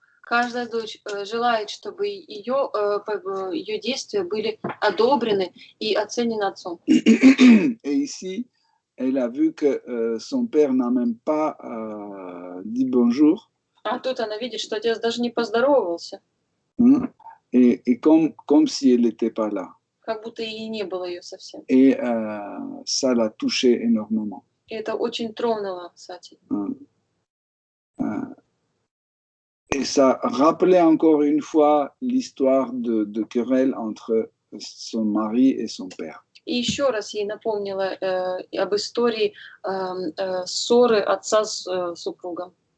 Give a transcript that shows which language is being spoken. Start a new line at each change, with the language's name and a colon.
Russian: Каждая дочь желает, чтобы ее действия были одобрены и оценены отцом.
French: Et ici, elle a vu que son père n'a même pas dit bonjour.
Russian: А тут она видит, что отец даже не поздоровался,
French: Hein, et comme si elle n'était pas là.
Russian: как будто и не было ее совсем.
French: Et ça l'a touché énormément.
Russian: И это очень тронуло Сати.
French: Et ça rappelait encore une fois l'histoire de querelle entre son mari et son père.
Russian: И еще раз ей напомнила об истории ссоры отца с супругом.